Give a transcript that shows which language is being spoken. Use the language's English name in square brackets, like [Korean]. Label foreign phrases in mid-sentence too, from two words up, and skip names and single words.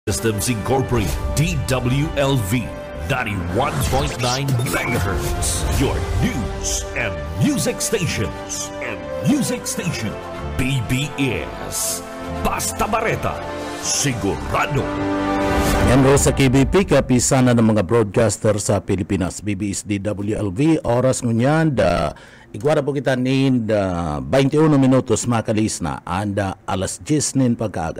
[English] Systems Incorporated, DWLV, 91.9 MHz, your news and music stations. [Bikol] BBS, Basta Bareta, sigurado. Yan ro sa KBP, kapisana ng mga broadcaster sa Pilipinas, BBS DWLV, oras ngunyan, igwara po kita nin 21 minutos makalis na, anda alas 10 nin pagkaaga.